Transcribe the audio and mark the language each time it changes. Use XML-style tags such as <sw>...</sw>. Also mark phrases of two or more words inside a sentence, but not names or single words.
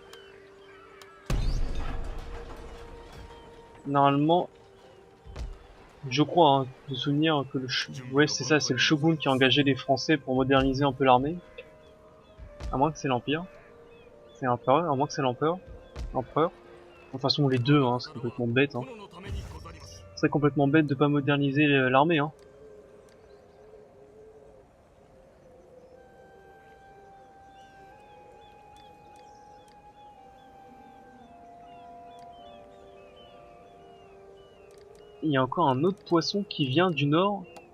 <fr>Normalement, Je crois, hein, de souvenir que ouais, c'est ça, c'est le shogun qui a engagé les Français pour moderniser un peu l'armée. À moins que c'est l'Empire. C'est l'Empereur, à moins que c'est l'Empereur. L'Empereur. De toute façon, les deux, hein, c'est complètement bête, hein.</fr> <ja>殿のためにござります。</ja> <fr>C'est complètement bête de pas moderniser l'armée, hein. Il y a encore un autre poisson qui vient du nord.</fr>